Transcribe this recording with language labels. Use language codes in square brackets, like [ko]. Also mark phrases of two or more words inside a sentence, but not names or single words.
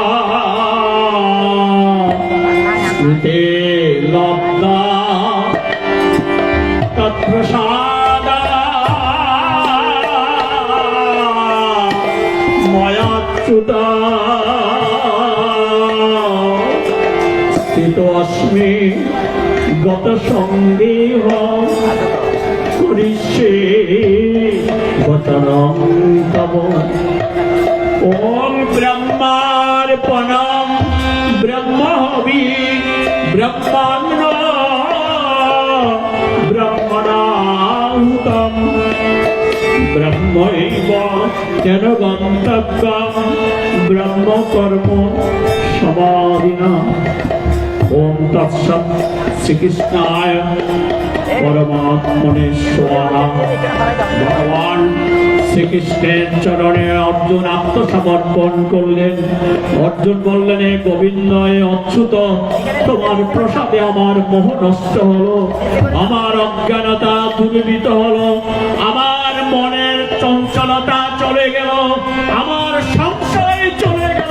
[sa] স্মৃতে লব্ধা তৎপ্রসাদা ময়াচ্যুতা স্থিতোऽস্মি গত সন্দেহ করিষ্যে বচনং তব। ওম ব্রহ্মার্পণম ব্রহ্মহবি ব্রহ্মান্ন ব্রহ্মণাহুতম ব্রহ্মৈব তেন গন্তব্যম ব্রহ্মকর্ম সমাধিনা। ওম তৎসৎ। শ্রীকৃষ্ণায় পরমাত্মনে স্বাহা। [bn] ভগবান শ্রীকৃষ্ণের চরণে অর্জুন আত্মসমর্পণ করলেন। অর্জুন বললেন, হে গোবিন্দ, হে অচ্যুত, তোমার প্রসাদে আমার মোহ নষ্ট হলো, আমার অজ্ঞানতা দূরীভূত হলো, আমার মনের চঞ্চলতা চলে গেল, আমার সংশয় চলে গেল।